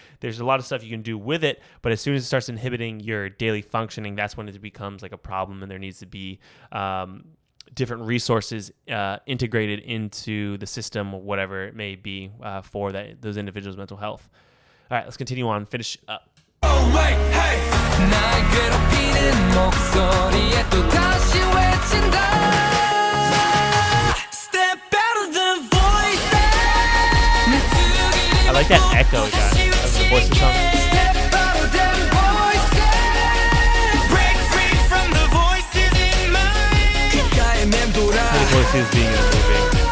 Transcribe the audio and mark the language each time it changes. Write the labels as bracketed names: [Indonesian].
[English] There's a lot of stuff you can do with it, but as soon as it starts inhibiting your daily functioning, that's when it becomes like a problem, and there needs to be different resources integrated into the system, or whatever it may be, for those individuals' mental health. All right, let's continue on. Finish up. Oh, wait, hey. [Korean] 날 괴롭히는 목소리에 또 다시 외친다. [English] Step out of the voices. I like that echo it got of the voice of song. Step out of the voices. Break free from the voices in my [Korean] 귓가에 맴돌아. [English] The voices being in the movie.